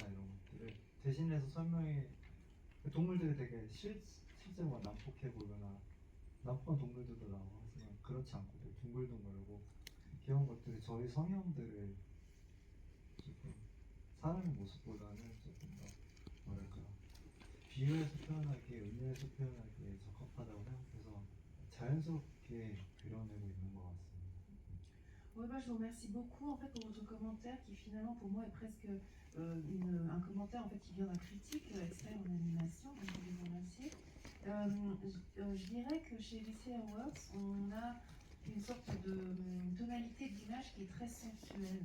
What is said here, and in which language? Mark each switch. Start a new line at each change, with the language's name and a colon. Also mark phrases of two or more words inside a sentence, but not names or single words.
Korean: 이런 것들을 대신해서 설명해 동물들이 되게 실제로 막 난폭해 보거나 난폭한 동물들도 나오고 하지만 그렇지 않고 되게 둥글둥글하고 귀여운 것들이 저희 성향들을 조금 사람의 모습보다는 조금 더 뭐랄까 비유해서 표현하기에 은유해서 표현하기에 적합하다고 생각해서 자연스럽게 그려내고 있는 것 같습니다.
French: Ouais, bah, je vous remercie beaucoup en fait pour votre commentaire qui finalement pour moi est presque un commentaire en fait qui vient d'un critique expert en animation, donc je vais vous remercier. Je dirais que chez VCR Works on a une sorte de tonalité d'image qui est très sensuelle.